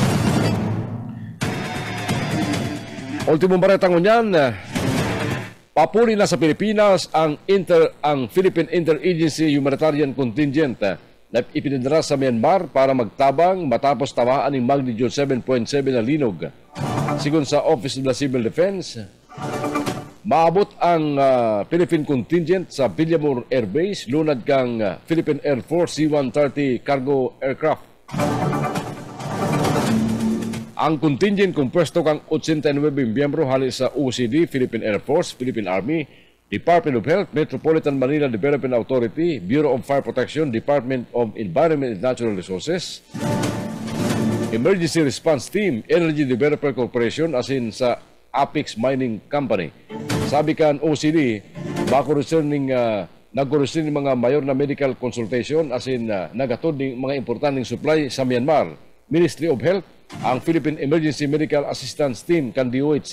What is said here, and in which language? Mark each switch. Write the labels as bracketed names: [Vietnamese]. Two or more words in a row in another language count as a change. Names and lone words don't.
[Bikol] Ultimong baretang unyan, papuri na sa Pilipinas ang Philippine Interagency Humanitarian Contingent na ipinadala sa Myanmar para magtabang matapos tamaan ng magnitude 7.7 na linog. Sigun sa Office of the Civil Defense, maabot ang Philippine Contingent sa Villamor Air Base lunad kang Philippine Air Force C-130 [English] cargo aircraft. [Bikol] Ang contingent kumpuesto kang 89 miyembro hali sa OCD, Philippine Air Force, Philippine Army, Department of Health, Metropolitan Manila Development Authority, Bureau of Fire Protection, Department of Environment and Natural Resources, Emergency Response Team, Energy Developer Corporation, asin sa Apex Mining Company. Sabi kan OCD, nagkurusin ng mga mayor na [English] medical consultation [Bikol] asin nagatod ng mga importanteng supply sa Myanmar. Ministry of Health, ang Philippine Emergency Medical Assistance Team kan DOH.